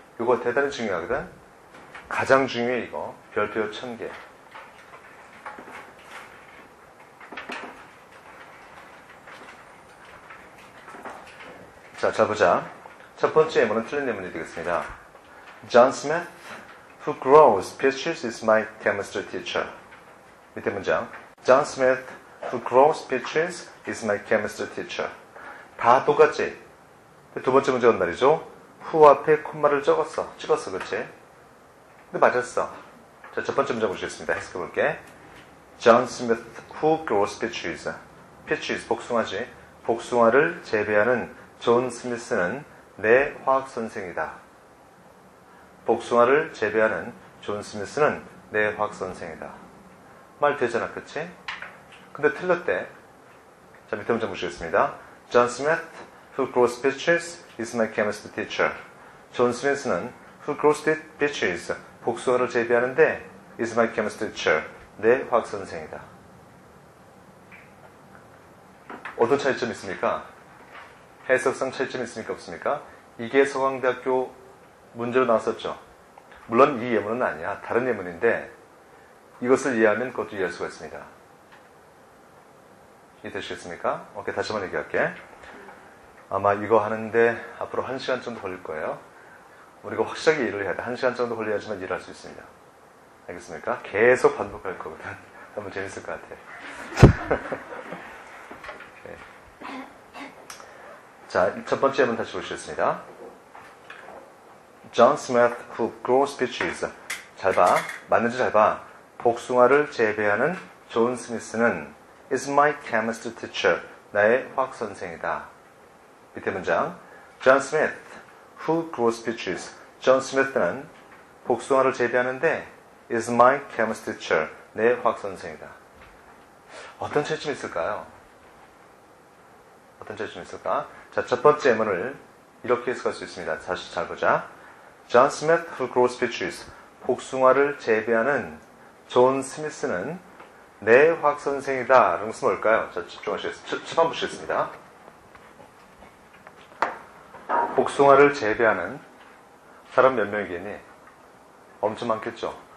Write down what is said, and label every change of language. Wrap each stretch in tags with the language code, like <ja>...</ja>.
<ko>이거 대단히 중요하거든. 가장 중요해 이거. 별표 1000개. 자, 잘 보자. 첫 번째 예문은 틀린 예문이 되겠습니다.</ko> <en>John Smith, who grows peaches, is my chemistry teacher.</en> <ko>밑에 문장.</ko> <en>John Smith, who grows peaches, is my chemistry teacher.</en> <ko>다 똑같지? 두 번째 문제는 말이죠. who 앞에 콤마를 찍었어, 그렇지? 근데 맞았어. 자, 첫 번째 문제 보시겠습니다. 해석해 볼게.</ko> <en>John Smith, who grows peaches.</en> <ko>peaches, 복숭아지. 복숭아를 재배하는 존 스미스는 내 화학 선생이다. 복숭아를 재배하는 존 스미스는 내 화학 선생이다. 말 되잖아, 그치? 근데 틀렸대. 자, 밑에 문장 보시겠습니다.</ko> <en>John Smith, who grows peaches, is my chemistry teacher.</en> <ko>존 스미스는</ko> <en>who grows peaches,</en> <ko>복숭아를 재배하는데</ko> <en>is my chemistry teacher,</en> <ko>내 화학 선생이다. 어떤 차이점이 있습니까? 해석상 차이점이 있습니까? 없습니까? 이게 서강대학교 문제로 나왔었죠. 물론 이 예문은 아니야. 다른 예문인데 이것을 이해하면 그것도 이해할 수가 있습니다. 이해되시겠습니까? 오케이, 다시 한번 얘기할게. 아마 이거 하는데 앞으로 1시간 정도 걸릴 거예요. 우리가 확실하게 이해를 해야 돼. 1시간 정도 걸려야지만 이해를 할 수 있습니다. 알겠습니까? 계속 반복할 거거든. 한번 재밌을 것 같아. 자, 첫 번째 예문 다시 보시겠습니다.</ko> <en>John Smith, who grows peaches.</en> <ko>잘 봐. 맞는지 잘 봐. 복숭아를 재배하는 존 스미스는</ko> <en>is my chemistry teacher.</en> <ko>나의 화학 선생이다. 밑에 문장.</ko> <en>John Smith, who grows peaches.</en> <ko>존 스미스는 복숭아를 재배하는데</ko> <en>is my chemistry teacher.</en> <ko>내 화학 선생이다. 어떤 차이점이 있을까요? 어떤 차이점이 있을까? 자, 첫 번째 예문을 이렇게 해석할 수 있습니다. 다시 잘 보자.</ko> <en>John Smith, who grows peaches.</en> <ko>복숭아를 재배하는 존 스미스는 내 화학 선생이다. 라는 것은 뭘까요? 자, 집중하시겠습니다. 첫 번 보시겠습니다. 복숭아를 재배하는 사람 몇 명이겠니? 엄청 많겠죠.</ko>